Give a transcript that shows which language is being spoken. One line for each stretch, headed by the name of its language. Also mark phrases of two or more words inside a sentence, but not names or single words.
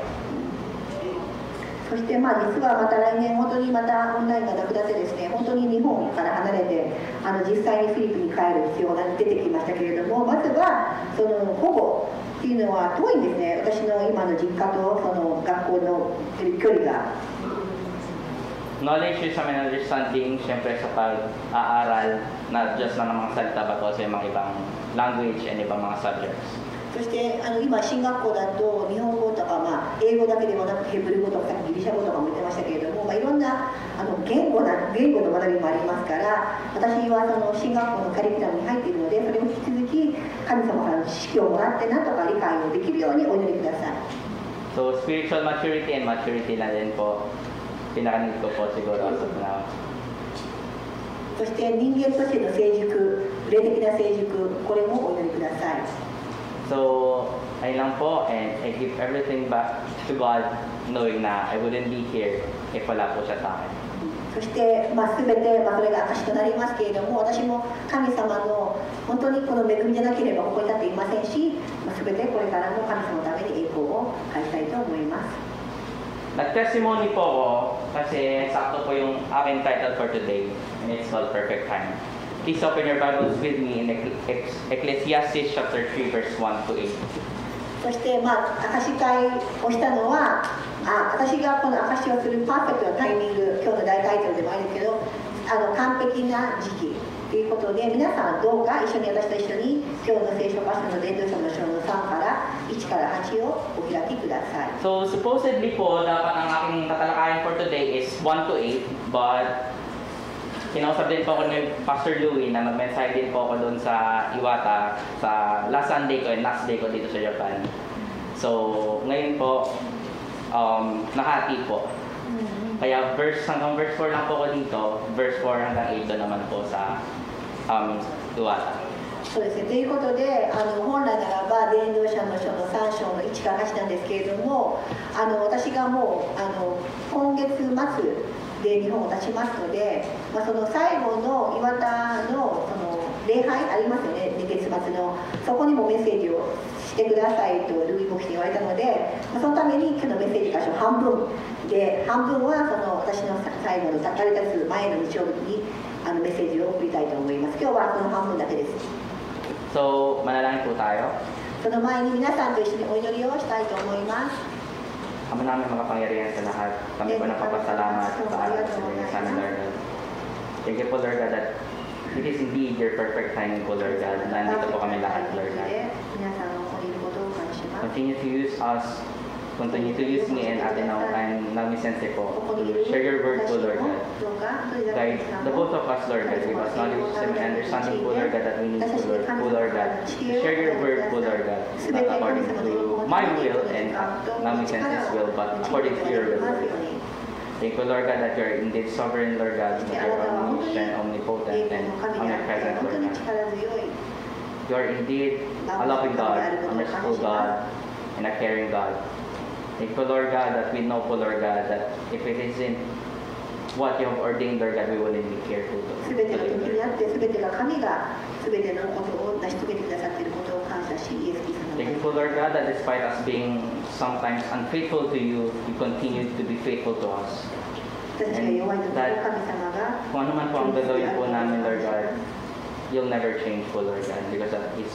Japanese: そして実はまた来年本当にまたオンラインがなくなってですね、本当に日本から離れて実際にフィリピンに帰る必要が出てきましたけれども、まずはその保護っていうのは遠いんですね。私の今の実家とその学校の距離が。
English: Knowledge is some understanding,
Filipino: syempre sa pag-aaral,
English: not just
Filipino: lang ng mga salita,
English: but also
Filipino: yung mga ibang
English: language and
Filipino: ibang mga subjects.
Japanese: そして今進学校だと日本語とか、英語だけではなくヘブル語とかギリシャ語とかも言ってましたけれども、いろんな言語の学びもありますから、私はその進学校のカリキュラムに入っているので、それを引き続き神様からの知識をもらってなんとか理解をできるようにお祈りください。
English: So spiritual maturity and maturity
Filipino: na din po, pinaka-need ko po siguro
English: as of now.
Japanese: そして人間としての成熟、霊的な成熟、これもお祈りください。
Filipino: So, ayun lang po,
English: and I give everything back to God, knowing na I wouldn't be here if
Filipino: wala po siya sa akin.
Japanese: そして全てそれが証となりますけれども、私も神様の本当にこの恵みじゃなければここに立っていませんし、全てこれからも神様のために栄光を返したいと思います。
Filipino: Nag-testimony po ako kasi sakto po yung aking
English: title for today, and it's called Perfect Time. Please open your Bibles with me in Ecclesiastes chapter 3 verse 1 to 8.
Japanese: そして証し会をしたのは、私がこの証しをするパーフェクトなタイミング、今日の大タイトルでもあるけど、完璧な時期ということで、皆さんどうか私と一緒に今日の聖書箇所の伝道者の書の3から1から8をお開きください。
Filipino: So supposedly po, dapat ang aking tatalakayan
English: for today is 1 to 8, but
Filipino: kinausap din po ako ni Pastor Louie na mag-mensahe din po ako doon sa Iwata sa
English: last Sunday
Filipino: ko
English: and last day
Filipino: ko dito sa Japan. So ngayon po, nahati po. Kaya hanggang verse 4 lang po ko dito, verse 4 hanggang 8 naman po sa Tuwata.
Japanese: そうですね。ということで、本来ならば伝道者の書の3章の1から8なんですけれども、私がもう今月末で日本を出しますので、その最後の岩田のその礼拝ありますよね、月末の、そこにもメッセージをしてくださいとルイ牧師に言われたので、そのために今日のメッセージ箇所半分で、半分はその私の最後の誰かつ前の日曜日にメッセージを送りたいと思います。今日はこの半分だけです。
Filipino: So, manalangin po tayo.
Japanese: その前に皆さんと一緒にお祈りをしたいと思います。
Filipino: Ama namin makapangyarihan sa lahat. Kami po nagpapasalamat sa araw sa inyo sa amin, Lord God.
English: Thank you po, Lord God, that it is indeed your perfect timing po, Lord God.
Filipino: Nandito po kami lahat, Lord God.
Japanese: 皆さんのおいることを感謝します。
English: Continue to use us. Continue to use me and Ate Nao and Nami Sensei po to share your word po, Lord God. Guide the both of us, Lord God. Give us knowledge and understanding po, Lord God, that we need po, Lord God. To share your word po, Lord God. Not according to my will and Nami Sensei's will, but according to your will, Lord God. Thank you, Lord God, that you are indeed sovereign, Lord God, that you are omniscient, omnipotent, and omnipresent, Lord God. You are indeed a loving God, a merciful God, and a caring God. Thank you, Lord God, that we know, Lord God, that if it isn't what you have ordained, Lord God, we wouldn't be careful.
Japanese: すべての時にあって、すべてが神がすべてのことを成し遂げてくださっていることを感謝し、イエス・キリストの名前
English: Thank you, Lord God, that despite us being sometimes unfaithful to you, you continue to be faithful to us.
Japanese: 私たちが弱い時に神様が
Filipino: Kung ano man po ang gagawin po namin, Lord God,
English: you'll never change
Filipino: po, Lord God,
English: because that is